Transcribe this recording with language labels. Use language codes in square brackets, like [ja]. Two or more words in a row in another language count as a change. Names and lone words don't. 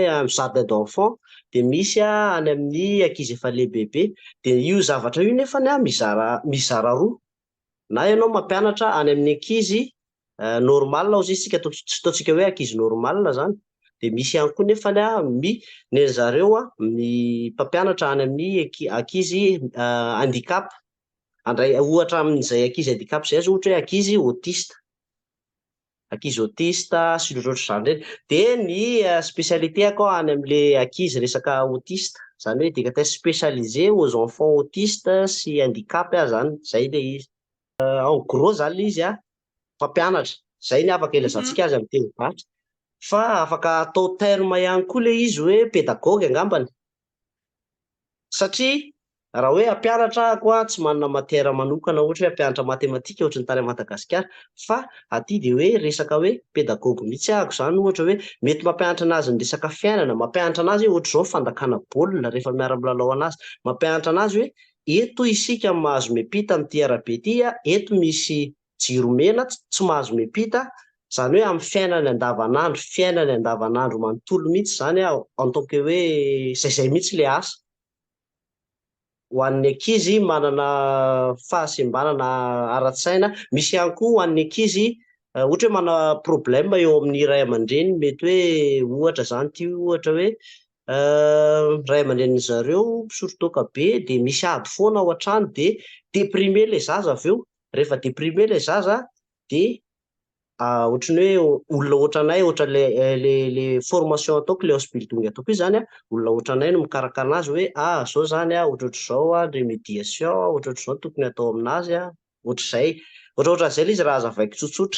[mg] amin'ny [fr] jardin d'enfant, [mg] de misy any amin'ny ankizy efa lehibebe, de io zavatra io nefany mizara roa, na ianao mampianatra any amin'ny ankizy normal ozy isika tsy ataontsika hoe ankizy normal zany, de misy ihany koa nefany ny zareo ny mpampianatra any amin'ny ankizy handicap, andray ohatra amin'izay ankizy handicap zay zao ohatra hoe ankizy autiste sy ny ohatrohatr'izany reny. De ny spécialité ako any amin'le ankizy resaka autiste, zany hoe [fr] éducateur spécialisé aux enfants autistes [mg] sy handicap zany, zay le izy. [fr] En gros [mg] zany le izy mpampianatra, zay ny afaka ilazantsika azy amin'ny teny varitra, fa afaka atao terme ihany koa le izy hoe pédagogue angambany, satria raha hoe hampianatra ako tsy manana matière manokana ohatra hoe hampianatra matematika ohatra ny tany Madagasikara, fa aty de hoe resaka hoe pédagogue mihitsy ahako zany, ohatra hoe mety mampianatra anazy ny resaka fiainana, mampianatra anazy ohatra zao fandakana baolina rehefa miara-milalao anazy, mampianatra anazy hoe eto isika mahazo miampita amin'ity arabe ity, eto misy jiro mena tsy mahazo miampita, zany hoe amin'ny fiainany andavanandro manontolo mihitsy zany [fr] en tant que [mg] hoe zay mihitsy le asa ho an'ny ankizy manana fahasembanana ara-tsaina. Misy ihany koa ho an'ny ankizy ohatra hoe mana problème eo amin'ny ray aman-dreny, mety hoe ohatra zany ty ohatra hoe ray aman-dreniny zareo misotro toaka be, de misy ady foana ao an-trano, de déprimé le zaza avy eo, rehefa déprimé le zaza de ohatrany hoe olona ohatranay, ohatra le formation ataoko, le ausbildung ataoko io zany olona ohatranay no mikarakara anazy hoe zao zany ohatrohatr'izao ny médiation, ohatrohatr'izao tokony atao aminazy, ohatrohatran'izay le izy raha azavaiko tsotsotra.